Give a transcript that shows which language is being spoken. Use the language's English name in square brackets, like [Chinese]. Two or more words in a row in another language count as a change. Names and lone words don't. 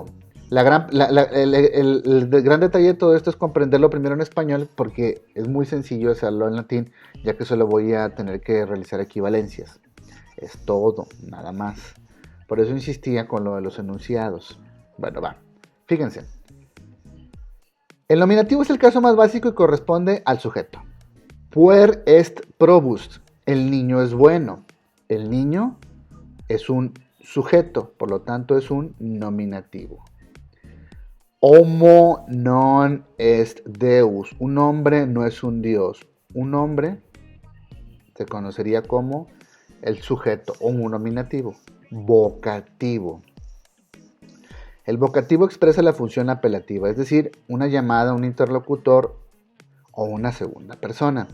[Spanish] El gran detalle de todo esto es comprenderlo primero en español porque es muy sencillo hacerlo en latín, ya que solo voy a tener que realizar equivalencias. Es todo, nada más. Por eso insistía con lo de los enunciados. Bueno, va. Fíjense. El nominativo es el caso más básico y corresponde al sujeto. [Latin] Puer est probus. [Spanish] El niño es bueno. El niño es un sujeto, por lo tanto es un nominativo. [Latin] Homo non est Deus. [Spanish] Un hombre no es un dios. Un hombre se conocería como el sujeto o un nominativo. Vocativo. El vocativo expresa la función apelativa, es decir, una llamada a un interlocutor o una segunda persona.